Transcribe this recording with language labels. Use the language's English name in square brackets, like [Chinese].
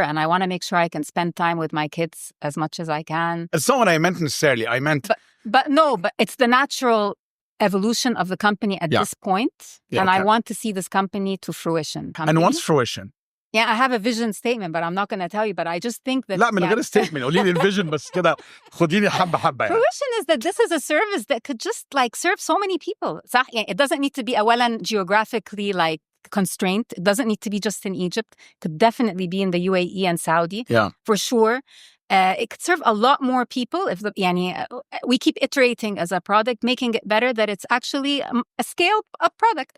[English] And I want to make sure I can spend time with my kids as much as I can. It's not what I meant necessarily. I meant... But it's the natural evolution of the company at this point. And I want to see this company to fruition. And what's fruition? Yeah, I have a vision statement, but I'm not going to tell you. But I just think that... [Arabic] لا من غير statement. قولي لي الفيجن بس كده خديني حبة حبة. [English] Fruition is that this is a service that could just serve so many people. It doesn't need to be a geographically constraint. It doesn't need to be just in Egypt. It could definitely be in the UAE and Saudi. Yeah. For sure. It could serve a lot more people if we keep iterating as a product, making it better, that it's actually a scaled-up product.